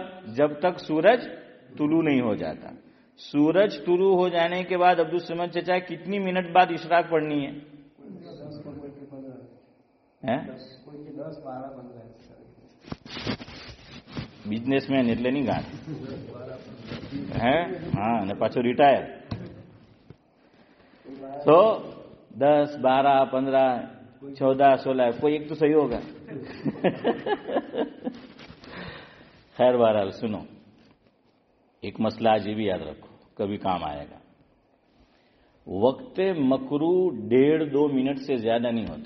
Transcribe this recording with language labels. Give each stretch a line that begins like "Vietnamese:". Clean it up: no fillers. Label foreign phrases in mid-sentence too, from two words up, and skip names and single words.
Urdu: جب تک سورج طلوع نہیں ہو جاتا۔ سورج طلوع ہو جانے کے بعد عبدالصمد چچا کتنی منٹ بعد اشراق پڑھنی ہے؟
English: business man
Gujarati: એટલે નહીં ગાંઠ હે? હા, અને પાછો રિટાયર તો 10, 12, 15, 14, 16
Urdu: کوئی ایک تو صحیح ہوگا۔ خیر بہرحال سنو، ایک مسئلہ آج یہ بھی یاد رکھو، کبھی کام آئے گا۔ وقت مکرو 1.5-2 منٹ سے زیادہ نہیں ہوتا۔